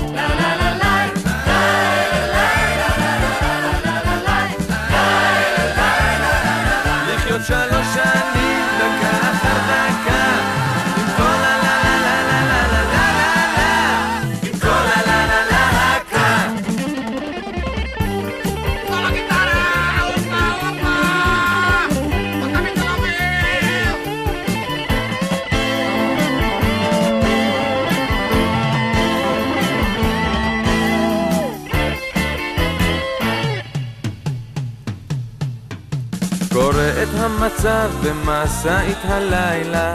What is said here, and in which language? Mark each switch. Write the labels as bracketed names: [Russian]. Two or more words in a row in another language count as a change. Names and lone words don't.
[Hebrew] לחיות 3 שנים דקה אחר דקה עם כל הלה לה לה לה לה לה לה, עם כל הלה לה לה לה. [Spanish] Con la guitarra, opa, opa, bájame de la vez. [Hebrew] קורא את המצב במסעית הלילה,